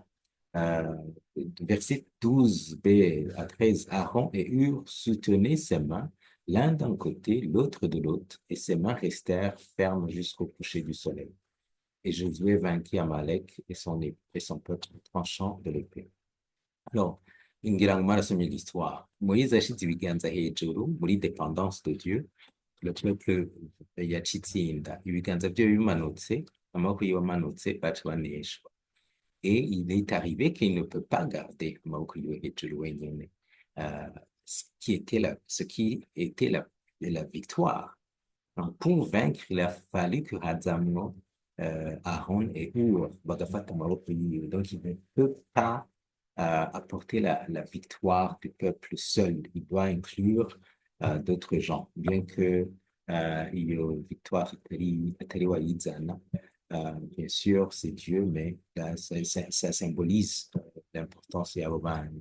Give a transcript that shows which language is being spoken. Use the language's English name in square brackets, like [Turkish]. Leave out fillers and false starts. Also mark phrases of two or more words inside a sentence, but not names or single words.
[French] Euh, Verset 12b à 13, Aaron et Hur soutenaient ses mains, l'un d'un côté, l'autre de l'autre, et ses mains restèrent fermes jusqu'au coucher du soleil. Et Josué vainquit Amalek et son peuple tranchant de l'épée. Alors, [Kinyarwanda] ngira ngo mwarasomye l'histoire. Moïse yashyize ibiganza hejuru muri [French] dépendance de Dieu. Le peuple [Kinyarwanda] yacitse inda. Ibiganza bye bimanutse, amaboko yiwe amanutse, baca baneshwa. [French] Et il est arrivé qu'il ne peut pas garder [Kinyarwanda] amaboko yiwe hejuru wenyine. [French] Euh, ce qui était la victoire. Donc, pour vaincre, il a fallu que Hadzamno, Aaron et Hur [Kinyarwanda] bagafata amaboko yiwe. [French] Donc, il ne peut pas apporter la victoire du peuple seul. Il doit inclure d'autres gens, bien que il y ait une victoire [Kinyarwanda] atari wayizana. [French] Bien sûr, c'est Dieu, mais ça symbolise l'importance de Yahweh.